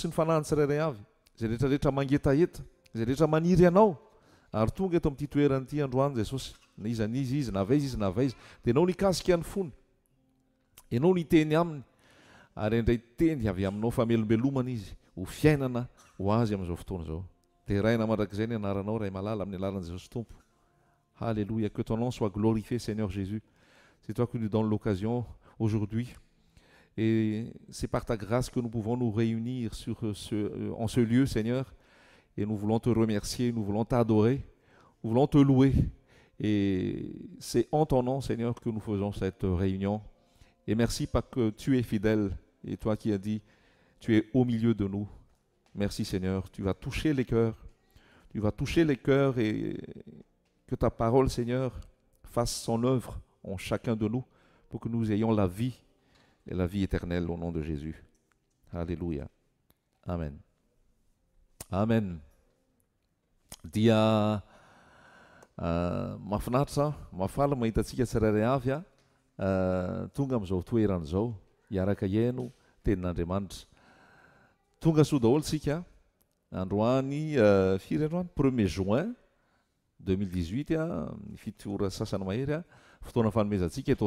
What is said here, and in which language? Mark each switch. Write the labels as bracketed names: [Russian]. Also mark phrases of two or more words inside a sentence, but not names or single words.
[Malagasy] sy ny fanahy tsirairay avy zay rehetrarehetra mangetaeta zay rehetra maniry ianao ary tonga eto amin'ity toerana ity androany Jesosy na iza n'izy izy navaiza izy navaiza dia ianao nikasika ny fony ianao niteny aminy ary indray teny avy aminao famelombelomana izy ho fiainana ho azy amin'izao fotoana izao dia raina mandrakizay ny anaranao ray malala amin'ny alalan'i Jesosy tompo. [French] Alléluia, que ton nom soit glorifié Seigneur Jésus. C'est toi qui nous donnes l'occasion aujourd'hui et c'est par ta grâce que nous pouvons nous réunir en ce lieu Seigneur et nous voulons te remercier, nous voulons t'adorer, nous voulons te louer et c'est en ton nom Seigneur que nous faisons cette réunion et merci parce que tu es fidèle et toi qui as dit tu es au milieu de nous. Merci Seigneur, tu vas toucher les cœurs et que ta parole, Seigneur, fasse son œuvre en chacun de nous pour que nous ayons la vie et la vie éternelle au nom de Jésus. Alléluia. [Malagasy] Amen. Amen. Dia mahafinaritra mahafaly mahita antsika tsirairay avy tonga amin'izao toerana izao hiaraka iaino tenin'Andriamanitra. Tonga soa daholo tsika androany firy androany [French] 1er juin [Malagasy] 2018 ny fitoora sasany mahery fotoana fanomezantsika eto